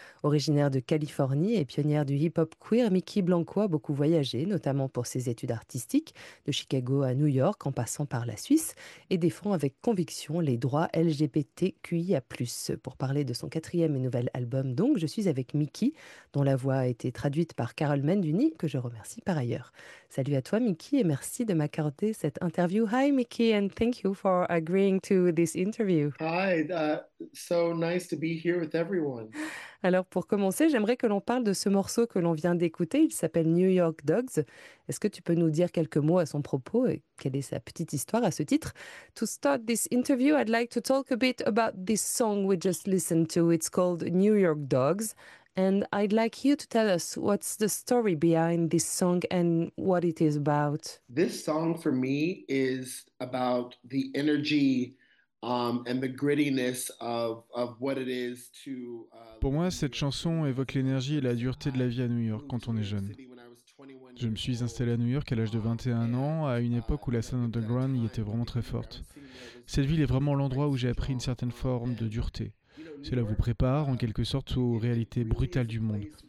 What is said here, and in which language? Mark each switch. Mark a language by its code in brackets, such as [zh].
[fr] Originaire de Californie et pionnière du hip-hop queer, Mickey Blanco a beaucoup voyagé, notamment pour ses études artistiques, de Chicago à New York en passant par la Suisse, et défend avec conviction les droits LGBTQIA+. Pour parler de son quatrième et nouvel album, donc, je suis avec Mickey, dont la voix a été traduite par Carole Menduni, que je remercie par ailleurs. Salut à toi, Mickey. Et merci de m'accorder cette interview. [en] Hi, Mickey, and thank you for agreeing to this interview. Hi, so nice to be here with everyone. [fr] Alors, pour commencer, j'aimerais que l'on parle de ce morceau que l'on vient d'écouter. Il s'appelle New York Dogs. Est-ce que tu peux nous dire quelques mots à son propos et quelle est sa petite histoire à ce titre? [en] To start this interview, I'd like to talk a bit about this song we just listened to. It's called New York Dogs. And I'd like you to tell us what's the story behind this song and what it is about. This song for me is about the energy and the grittiness of what it is to. [fr] Pour moi, cette chanson évoque l'énergie et la dureté de la vie à New York quand on est jeune. Je me suis installé à New York à l'âge de 21 ans, à une époque où la scène underground y était vraiment très forte. Cette ville est vraiment l'endroit où j'ai appris une certaine forme de dureté. Cela vous prépare en quelque sorte aux réalités brutales du monde.